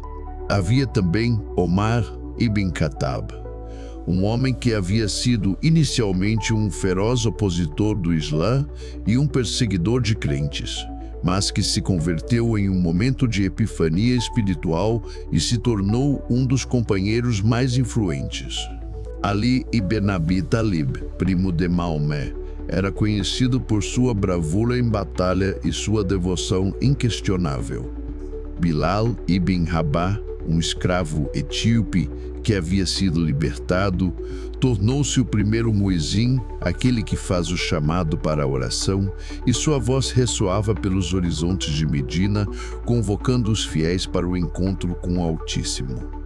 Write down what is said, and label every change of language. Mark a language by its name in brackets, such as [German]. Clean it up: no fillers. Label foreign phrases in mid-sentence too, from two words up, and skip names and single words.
[Portuguese] Havia também Omar ibn Khattab, um homem que havia sido inicialmente um feroz opositor do Islã e um perseguidor de crentes, mas que se converteu em um momento de epifania espiritual e se tornou um dos companheiros mais influentes. Ali ibn Abi Talib, primo de Maomé, era conhecido por sua bravura em batalha e sua devoção inquestionável. Bilal ibn Rabah, um escravo etíope que havia sido libertado, tornou-se o primeiro muezim, aquele que faz o chamado para a oração, e sua voz ressoava pelos horizontes de Medina, convocando os fiéis para o encontro com o Altíssimo.